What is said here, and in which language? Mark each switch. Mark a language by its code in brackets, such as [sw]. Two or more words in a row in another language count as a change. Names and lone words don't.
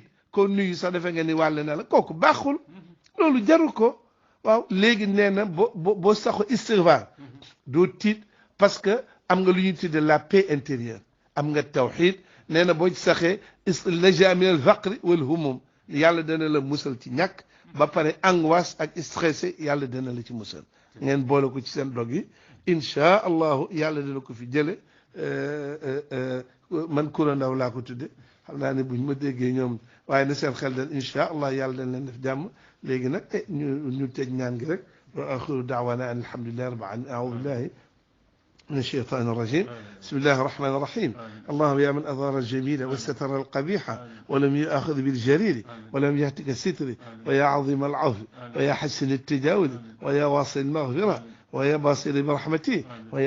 [wo] ko nuyu sax defe nga ni wàll na la kooku baaxul loolu jaru ko waaw léegi nee na boo saxoo istighfar doo tiit parce que am nga lu ñuy tudde [fr] la paix intérieure [wo] am nga tawxid nee na boo ci saxee [ar] نجا من الفقر والهموم [wo] yàlla dana la musal ci ñàkk ba pare angoisse ak stressé yàlla dana la ci musal ngeen boole ko ci seen dog yi [ar] إن شاء الله [wo] yàlla dana ko fi jële man Koura Ndaw laa ko tudde xam naa ne buñ ma déggee ñoom waaye na seen xel dal [ar] إن شاء الله [wo] yàlla dañ leen def jàmm léegi nag ñu tëj ñaan gi rek [ar] وآخر دعوانا أن الحمد لله رب العالمين أعوذ بالله من الشيطان الرجيم بسم الله الرحمن الرحيم اللهم يا من أظهر الجميل وستر القبيح ولم يأخذ بالجرير ولم يهتك الستر ويا عظيم العفو ويا حسن التجاوز ويا واصل المغفرة ويا باصر برحمته ويا